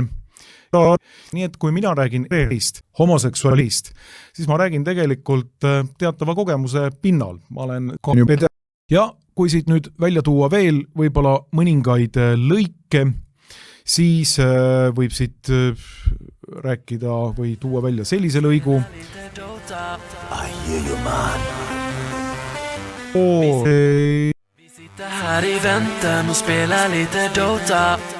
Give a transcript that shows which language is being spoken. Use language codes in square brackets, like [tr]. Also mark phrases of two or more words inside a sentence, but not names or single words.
[et] Nii et kui mina räägin homoseksuaalist, siis ma räägin tegelikult teatava kogemuse pinnal. Ma olen ja kui siit nüüd välja tuua veel võib-olla mõningaid lõike, siis võib siit rääkida või tuua välja sellise lõigu. [sv] Vi sitter här i väntan och spelar lite Dota.